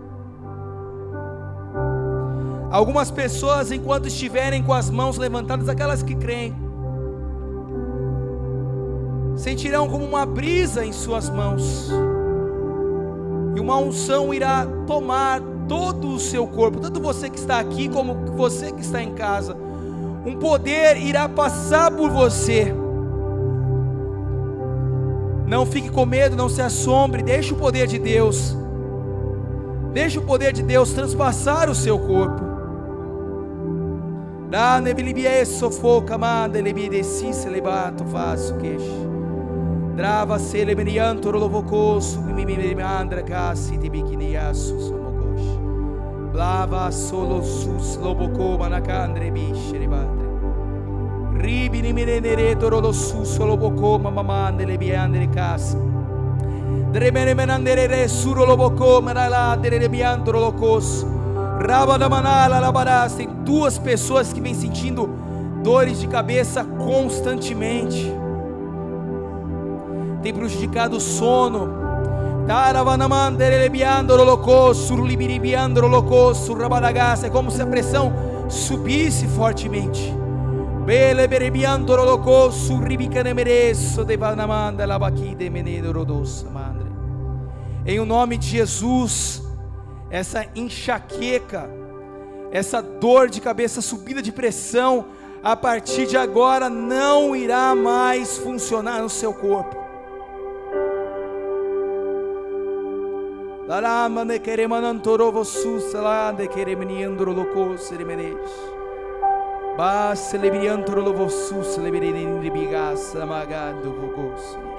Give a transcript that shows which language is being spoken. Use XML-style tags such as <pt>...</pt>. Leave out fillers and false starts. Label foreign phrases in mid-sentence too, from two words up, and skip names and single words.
<pt>Algumas pessoas, enquanto estiverem com as mãos levantadas, aquelas que creem, sentirão como uma brisa em suas mãos, e uma unção irá tomar todo o seu corpo, tanto você que está aqui como você que está em casa. Um poder irá passar por você. Não fique com medo, não se assombre, deixe o poder de Deus Deixe o poder de Deus transpassar o seu corpo. Drava celeberianto rolovocoso mi andra casi di bikiniasu somogosh. Blava solo sus loboko manacandre bishere batre. Ribini minereto rolo sus loboko mamamande le biandre casi. Dremene menandere re suro loboko manaladere le biandro locos. Rabada manala labaras. Tem duas pessoas que vêm sentindo dores de cabeça constantemente. Tem prejudicado o sono. É como se a pressão subisse fortemente. Em o nome de Jesus, essa enxaqueca, essa dor de cabeça, subida de pressão, a partir de agora não irá mais funcionar no seu corpo. Laramane keremanantorovo susalande keremeniandro loco ceremenes. Ba celebriantro lovo suseleberinde bigas amagado vogos.</pt>